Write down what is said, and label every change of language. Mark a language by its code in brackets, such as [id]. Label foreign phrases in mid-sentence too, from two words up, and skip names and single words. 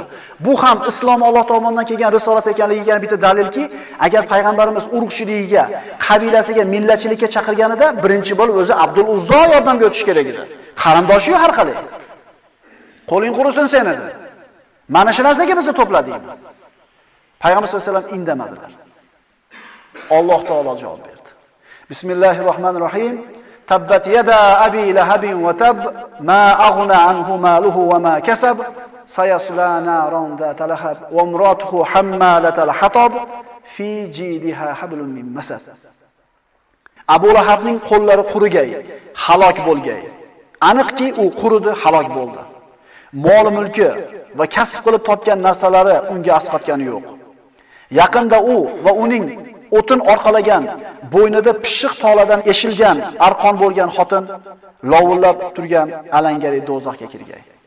[uz] Bu ham islom Alloh tomonidan kelgan risolat ekanligiga bitta dalilki, agar payg'ambarimiz urug'chiligiga, qabilasiga, millatchilikka chaqirganida birinchi bo'lib o'zi Abdul Uzzo yordamga o'tish kerak edi. Qarindoshi har qalay. Qo'ling qurusin sen dedi. Mana shu narsaga bizni to'pladingmi? Payg'ambar [ar] صلى الله عليه وسلم [uz] indamadilar. Alloh taolo javob berdi. Bismillahirrohmanirrohim. [ar] تبت يدا أبي لهب وتب ما أغنى عنه ماله وما كسب سيصلى نارا ذات لهب وامرأته حمالة الحطب في جيدها حبل من مسد. [uz] Abu Lahabning qo'llari qurigay, halok bo'lgay. Aniqki u quridi, halok bo'ldi. Mol mulki va kasb qilib topgan narsalari unga asqatgani yo'q. Yaqinda u va uning o'tin orqalagan, bo'ynida pishiq toladan eshilgan arqon bo'lgan xotin lovullab turgan alangali do'zaxga kirgan.